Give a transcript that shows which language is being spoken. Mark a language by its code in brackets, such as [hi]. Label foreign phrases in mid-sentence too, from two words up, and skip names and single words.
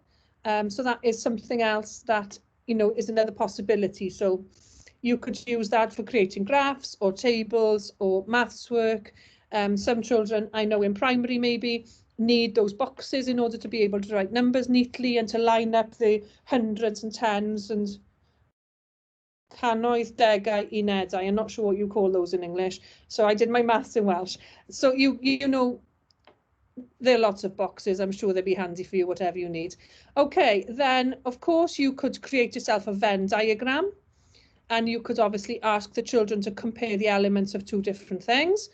[en] So that is something else that, you know, is another possibility. So you could use that for creating graphs or tables or maths work. Some children I know in primary maybe need those boxes in order to be able to write numbers neatly and to line up the hundreds and tens and [cy] cannoedd, degau, unedau. [en] I'm not sure what you call those in English. So I did my maths in Welsh. So you know, there are lots of boxes. I'm sure they'll be handy for you, whatever you need. Okay, then of course you could create yourself a Venn diagram. And you could obviously ask the children to compare the elements of two different things.